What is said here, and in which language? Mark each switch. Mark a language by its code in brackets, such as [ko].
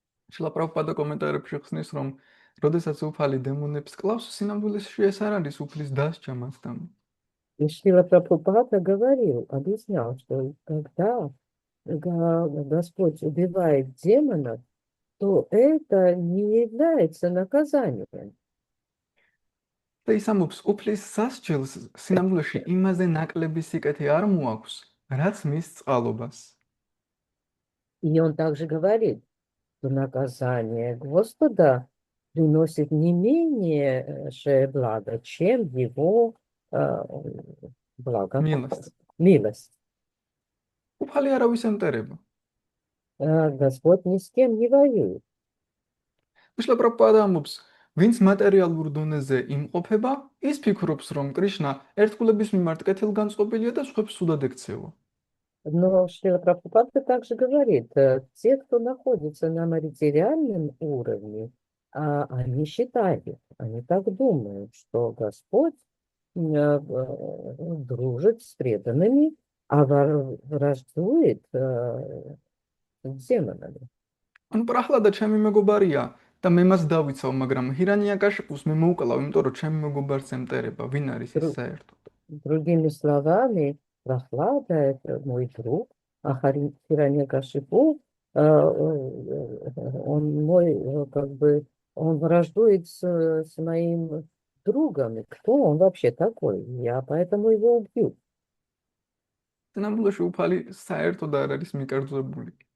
[ka] შილა პრაბჰუპადა კომენტარებში ხსნის, რომ როდესაც უფალი დემონებს კლავს, სინამდვილეში ეს არ არის უფლის დასჯა მასთან. [ru] И Шрила Прабхупада говорил, объяснял, что когда Господь убивает демонов, то это не является наказанием. [ka] და ის ამბობს, უფლის სასჯელს სინამდვილეში იმაზე ნაკლები სიკეთე არ მოაქვს, რაც მის წყალობას. [ru] И он также говорит, что наказание Господа приносит не меньшее благо, чем его благо. Милость. Милость. [ka] უფალი არავის ემტერება. [ru] Господь ни с кем не воюет. [ka] შილა პრაბჰუპადა ამბობს, ვინც მატერიალურ დონეზე იმყოფება, ის ფიქრობს, რომ კრიშნა ერთგულების მიმართ კეთილგანწყობილია და სხვებს სუდად ექცევა. [ru] Но Шрила Прабхупада также говорит, те, кто находится на материальном уровне, они считают, они так думают, что Господь дружит с преданными, а враждует с демонами. [ka] ანუ პრაჰლადა ჩემი მეგობარია და მე მას დავიცავ, მაგრამ ჰირანიაკაშიპუს მე მოვკლავ, იმიტომ რომ ჩემი მეგობარს ემტერება, ვინ არის ეს საერთოდ? [ru] Другими словами, Прохлада – это мой друг, а Хираньякашипу, он мой, как бы, он враждует с моим другом. И кто он вообще такой? Я поэтому его убью. [ka] სინამდვილეში უფალი საერთოდ არ არის მიკერძებული.